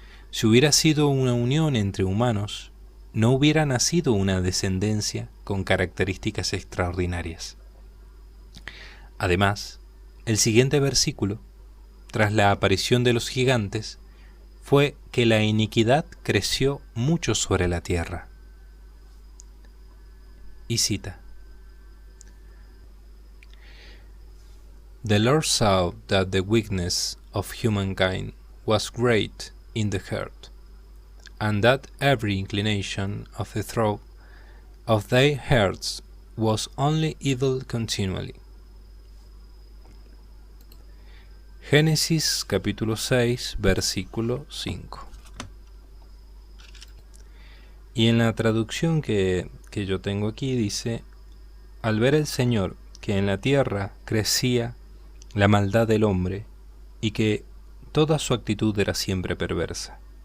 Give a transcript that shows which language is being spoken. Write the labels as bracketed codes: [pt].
[es] Si hubiera sido una unión entre humanos, no hubiera nacido una descendencia con características extraordinarias. Además, El siguiente versículo, tras la aparición de los gigantes, fue que la iniquidad creció mucho sobre la tierra. Y cita: [en] The Lord saw that the wickedness of humankind was great in the earth, and that every inclination of the thought of their hearts was only evil continually. [es] Génesis capítulo 6, versículo 5. Y en la traducción que yo tengo aquí dice: al ver el Señor que en la tierra crecía la maldad del hombre y que toda su actitud era siempre perversa.